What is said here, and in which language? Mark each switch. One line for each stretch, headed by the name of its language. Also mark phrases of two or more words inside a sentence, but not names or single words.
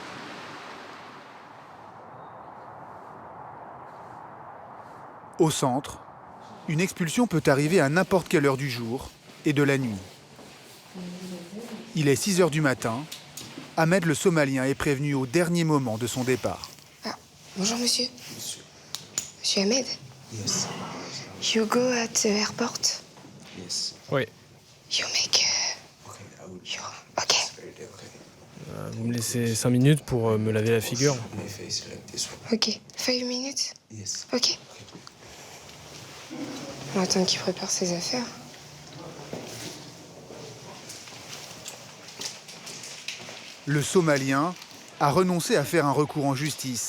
French: Au centre, une expulsion peut arriver à n'importe quelle heure du jour et de la nuit. Il est 6 heures du matin. Ahmed le Somalien est prévenu au dernier moment de son départ. Ah, bonjour monsieur. Monsieur Ahmed. Yes.
English: You go at the airport. Yes. Oui. You make. Ok.
French: Vous me laissez 5 minutes pour me laver la figure.
English: Ok. 5 minutes. Yes. Ok.
French: On va attendre qu'il prépare ses affaires. Le Somalien a renoncé à faire un recours en justice.